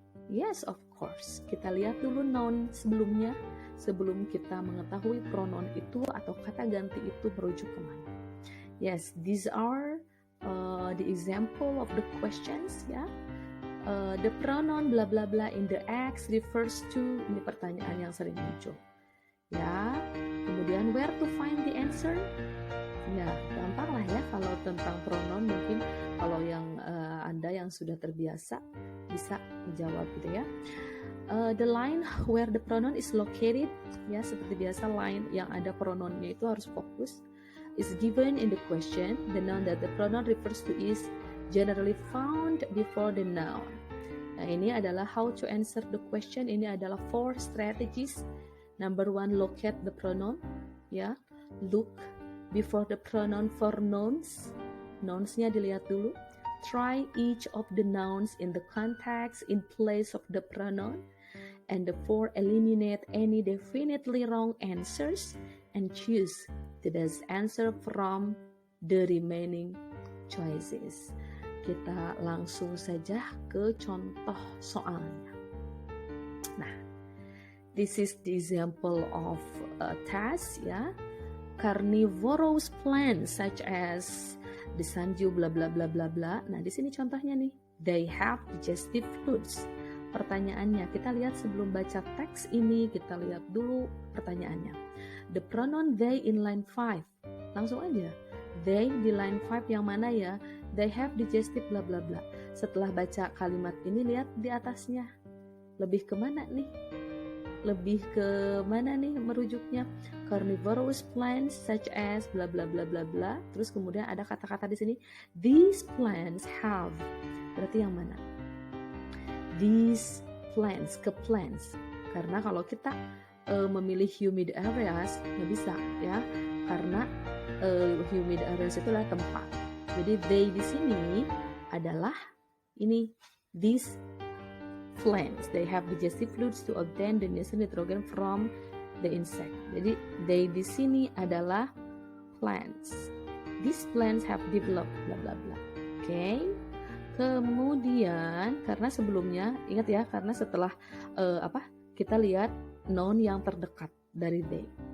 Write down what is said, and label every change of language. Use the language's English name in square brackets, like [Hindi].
[English] Yes, of course. [Indonesian] Kita lihat dulu noun sebelumnya, sebelum kita mengetahui pronoun itu atau kata ganti itu merujuk kemana. [English] Yes, these are the example of the questions, ya. The pronoun bla bla bla in the X refers to, [Indonesian] ini pertanyaan yang sering muncul. Ya, kemudian [English] where to find the answer? [Indonesian] Ya, gampang lah ya kalau tentang pronoun, mungkin kalau yang Anda yang sudah terbiasa bisa menjawab gitu ya. [English] The line where the pronoun is located, [Indonesian] ya seperti biasa line yang ada pronounnya itu harus fokus, [English] is given in the question. The noun that the pronoun refers to is generally found before the noun. [Indonesian] Nah, ini adalah [English] how to answer the question. [Indonesian] Ini adalah [English] 4 strategies. Number 1, locate the pronoun. Ya, look before the pronoun for nouns. [Indonesian] Nouns-nya dilihat dulu. [English] Try each of the nouns in the context in place of the pronoun. And the 4, eliminate any definitely wrong answers and choose the best answer from the remaining choices. [Indonesian] Kita langsung saja ke contoh soalnya. [English] Nah, this is the example of a task, ya. Carnivorous plants such as the sanju bla bla bla bla bla. [Indonesian] Nah, di sini contohnya nih. [English] They have digestive fluids. [Indonesian] Pertanyaannya, kita lihat sebelum baca teks ini, kita lihat dulu pertanyaannya. [English] The pronoun they in line 5. [Indonesian] Langsung aja. [English] They di line 5 [Indonesian] yang mana ya? [English] They have digestive bla bla bla. [Indonesian] Setelah baca kalimat ini, lihat di atasnya. Lebih ke mana nih? Lebih ke mana nih merujuknya? [English] Carnivorous plants such as bla bla bla bla bla. [Indonesian] Terus kemudian ada kata-kata di sini. [English] These plants have. [Indonesian] Berarti yang mana? [English] These plants, ke plants. [Indonesian] Karena kalau kita memilih humid areas, nggak bisa ya. Karena humid areas itu adalah tempat. Jadi they di sini adalah ini these plants. [English] They have digestive fluids to obtain the necessary nitrogen from the insect. [Indonesian] Jadi they di sini adalah plants. [English] These plants have developed bla bla bla. Oke. [Indonesian] Kemudian karena sebelumnya ingat ya, karena setelah kita lihat noun yang terdekat dari they.